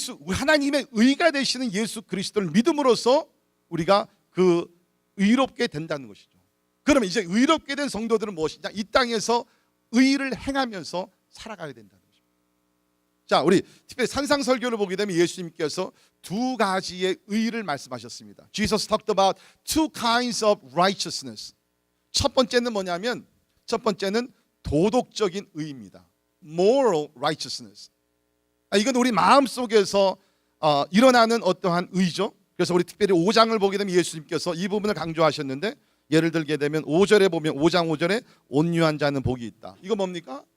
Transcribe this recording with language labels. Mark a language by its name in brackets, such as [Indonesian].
[Korean] 하나님의 의가 되시는 예수 그리스도를 믿음으로써 우리가 그 의롭게 된다는 것이죠. 그러면 이제 의롭게 된 성도들은 무엇이냐? 이 땅에서 의를 행하면서 살아가야 된다는 것입니다. 자, 우리 특별히 산상설교를 보게 되면 예수님께서 두 가지의 의를 말씀하셨습니다. [English] Jesus talked about two kinds of righteousness. [Korean] 첫 번째는 뭐냐면, 첫 번째는 도덕적인 의입니다. [English] Moral righteousness. [Korean] 이건 우리 마음 속에서 일어나는 어떠한 의죠. 그래서 우리 특별히 5장을 보게 되면 예수님께서 이 부분을 강조하셨는데, 예를 들게 되면 5절에 보면 5장 5절에 온유한 자는 복이 있다. 이거 뭡니까?